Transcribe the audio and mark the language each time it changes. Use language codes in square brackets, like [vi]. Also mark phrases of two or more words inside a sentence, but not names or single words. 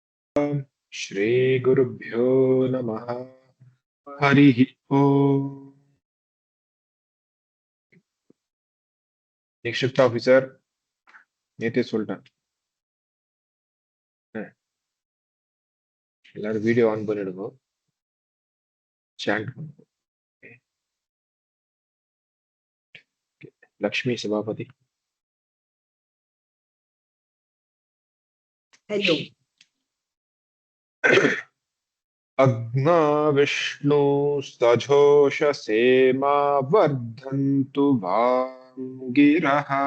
[sa] श्री गुरुभ्यो नमः। हरिः ओम। [en] next shift officer [ta] நேத்தே சொல்லிட்டேன். எல்லாரும் வீடியோ ஆன் பண்ணிடுங்க, சாண்ட் பண்ணுங்க. [sa] लक्ष्मी सभापति. हेलो। अग्ना विष्णु सजोषसे मा वर्धन्तु वाङ्गिरः